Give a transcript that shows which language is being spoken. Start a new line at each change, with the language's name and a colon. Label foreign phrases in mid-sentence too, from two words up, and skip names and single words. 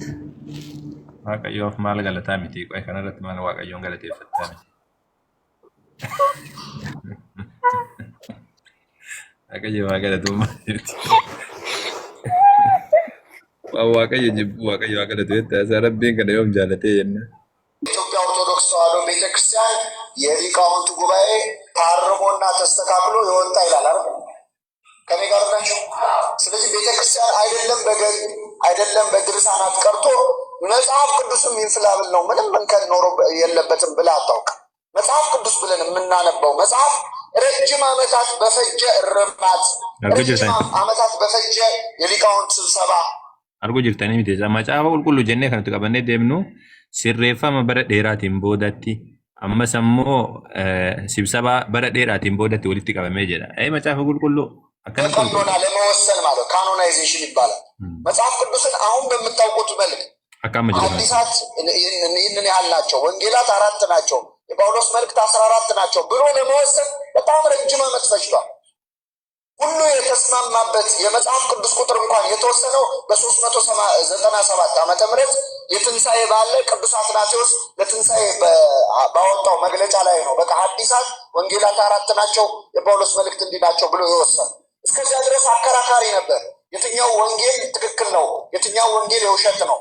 Oromo: Waaqayyoof maal galataa miti qoy kanarratti maal waaqayyoon galateeffattaa miti. Waaqayyo waa galatummaa miti. Waaqayyo jibbu waaqayyo waa galatu jettaa isaa rabbiin kana yoom jaalatee jenna.
Amharic: ኢትዮጵያ ኦርቶዶክስ ተዋሕዶ ቤተክርስቲያን የሊቃውንቱ ጉባኤ ታርሞና ተስተካክሎ የወጣ ይላል አይደል? ከኔ ጋር ናቸው። ስለዚህ ቤተክርስቲያን አይደለም በገል አይደለም በድርሳናት ቀርቶ መጽሐፍ ቅዱስም ኢንፍላብል ነው ምንም እንከን ኖሮ የለበትም ብላ አታውቅ። መጽሐፍ ቅዱስ ብለን የምናነበው መጽሐፍ ረጅም ዓመታት በፈጀ እርማት ረጅም ዓመታት በፈጀ የሊቃውንት ስብሰባ
Oromo: argu jirtanii miti macaafa qulqulluu jennee kanatti qabannee deemnu sirreeffama bara dheeraatiin boodatti ammas ammoo sibsabaa bara dheeraatiin boodatti walitti qabamee jedha. Macaafa qulqulluu akkana
Amharic: ቀኖና ለመወሰን ማለት ካኖናይዜሽን ይባላል። መጽሐፍ ቅዱስን አሁን በምታውቁት መልክ
Oromo: akkama jedhama.
Amharic: አዲሳት ይህንን ያህል ናቸው፣ ወንጌላት 4 ናቸው፣ የጳውሎስ መልእክት 14 ናቸው ብሎ ለመወሰን በጣም ረጅም ዓመት ፈጅቷል። ሁሉ የተስማማበት የመጽሐፍ ቅዱስ ቁጥር እንኳን የተወሰነው በ397 ዓመተ ምህረት የትንሣኤ በዓል ላይ ቅዱስ አትናቴዎስ ለትንሣኤ ባወጣው መግለጫ ላይ ነው። በቃ አዲሳት ወንጌላት 4 ናቸው፣ የጳውሎስ መልእክት እንዲህ ናቸው ብሎ የወሰነ። እስከዚያ ድረስ አከራካሪ ነበር። የትኛው ወንጌል ትክክል ነው፣ የትኛው ወንጌል የውሸት ነው?